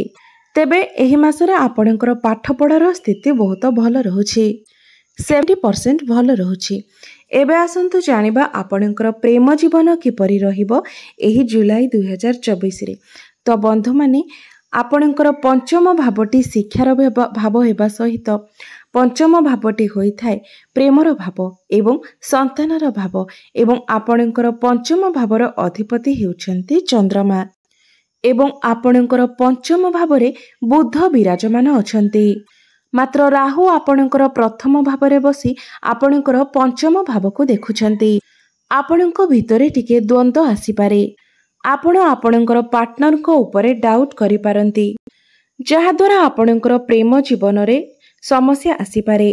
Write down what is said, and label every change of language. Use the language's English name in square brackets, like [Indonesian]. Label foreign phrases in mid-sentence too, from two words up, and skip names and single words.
[Odia] ତେବେ ଏହି ମାସରେ ଆପଣଙ୍କର ପାଠ ପଢ଼ାର ସ୍ଥିତି ବହୁତ ଭଲ ରହୁଛି। 70% ଭଲ ରହୁଛି। ଏବେ ଆସନ୍ତୁ ଜାଣିବା ଆପଣଙ୍କର ପ୍ରେମ ଜୀବନ କିପରି ରହିବ ଏହି ଜୁଲାଇ 2024 ରେ। ତ ବନ୍ଧୁ ମାନେ ଆପଣଙ୍କର ପଞ୍ଚମ ଭାବଟି ଶିକ୍ଷାର ଭାବ ହେବା ସହିତ ପଞ୍ଚମ ଭାବଟି ହୋଇଥାଏ ପ୍ରେମର ଭାବ ଏବଂ ସନ୍ତାନର ଭାବ ଏବଂ ଆପଣଙ୍କର ପଞ୍ଚମ ଭାବର ଅଧିପତି ହେଉଛନ୍ତି ଚନ୍ଦ୍ରମା ଏବଂ ଆପଣଙ୍କର ପଞ୍ଚମ ଭାବରେ ବୁଧ ବିରାଜମାନ ଅଛନ୍ତି। ମାତ୍ର ରାହୁ ଆପଣଙ୍କର ପ୍ରଥମ ଭାବରେ ବସି ଆପଣଙ୍କର ପଞ୍ଚମ ଭାବକୁ ଦେଖୁଛନ୍ତି। ଆପଣଙ୍କ ଭିତରେ ଟିକେ ଦ୍ୱନ୍ଦ୍ୱ ଆସିପାରେ। ଆପଣ ଆପଣଙ୍କର ପାର୍ଟନରକୁ ଉପରେ ଡାଉଟ କରି ପାରନ୍ତି, ଯାହା ଦ୍ୱାରା ଆପଣଙ୍କର ପ୍ରେମ ଜୀବନ ରେ ସମସ୍ୟା ଆସିପାରେ।